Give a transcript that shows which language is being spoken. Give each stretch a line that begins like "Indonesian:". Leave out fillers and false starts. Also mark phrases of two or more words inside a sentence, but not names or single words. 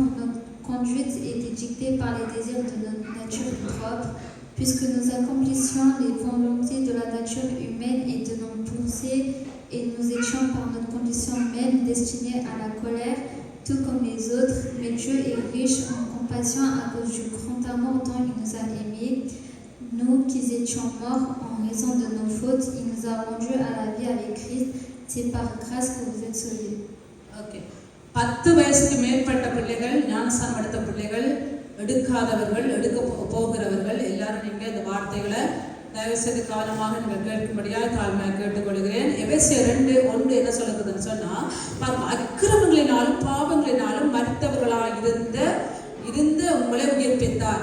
French: Notre conduite était dictée par les désirs de notre nature propre, puisque nous accomplissions les volontés de la nature humaine et de nos pensées, et nous étions par notre condition même destinés à la colère, tout comme les autres. Mais Dieu est riche en compassion à cause du grand amour dont il nous a aimés. Nous qui étions morts en raison de nos fautes, il nous a rendus à la vie avec Christ. C'est par grâce que vous êtes sauvés. Okay.
Tamil: 10 வயசுக்கு மேற்பட்ட பிள்ளைகள், ஞானஸ்நானம் எடுத்த பிள்ளைகள், எடுக்காதவர்கள், எடுக்க போகிறவர்கள் எல்லாரும் நீங்க இந்த வார்த்தைகளை தயவு செய்து கவனமாக நீங்கள் கேட்கும்படியாக தாழ்மையாக கேட்டுக்கொள்கிறேன். எபேசியர் 2:1 என்ன சொல்லுறதுன்னு சொன்னா, அக்கிரமங்களினாலும் பாவங்களினாலும் மரித்தவர்களாக இருந்த உங்களை உயிர்ப்பித்தார்.